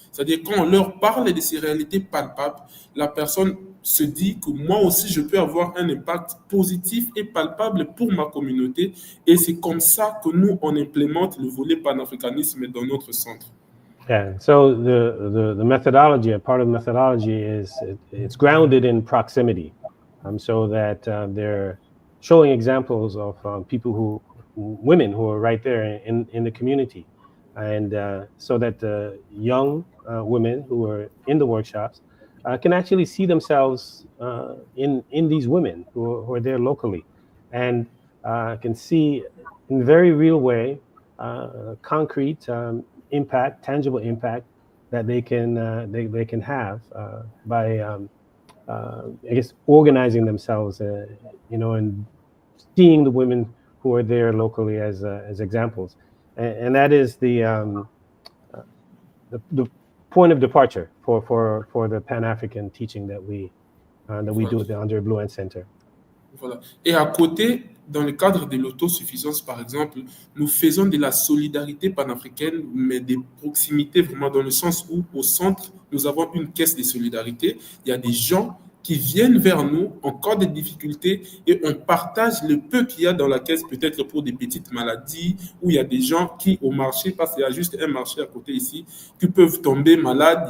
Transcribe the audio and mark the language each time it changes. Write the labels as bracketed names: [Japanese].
[French] C'est-à-dire, quand on leur parle de ces réalités palpables, la personne se dit que moi aussi, je peux avoir un impact positif et palpable pour ma communauté. Et c'est comme ça que nous, on implémente le volet panafricanisme dans notre centre. [English] Yeah, so the methodology, a part of the methodology it's grounded in proximity, so that they're showing examples of women who are right there in the community, and so that the young women who are in the workshops can actually see themselves in these women who are there locally, and can see in a very real way, concrete impact, tangible impact that they can have by I guess organizing themselves, and seeing the women who are there locally as examples, and that is the point of departure for the Pan-African teaching that we do at the Andree Blouin Center. [French] Voilà. Et à côté, dans le cadre de l'autosuffisance, par exemple, nous faisons de la solidarité panafricaine, mais des proximités vraiment dans le sens où, au centre, nous avons une caisse de solidarité. Il y a des gens qui viennent vers nous, encore des difficultés, et on partage le peu qu'il y a dans la caisse, peut-être pour des petites maladies, où il y a des gens qui, au marché, parce qu'il y a juste un marché à côté ici, qui peuvent tomber malades.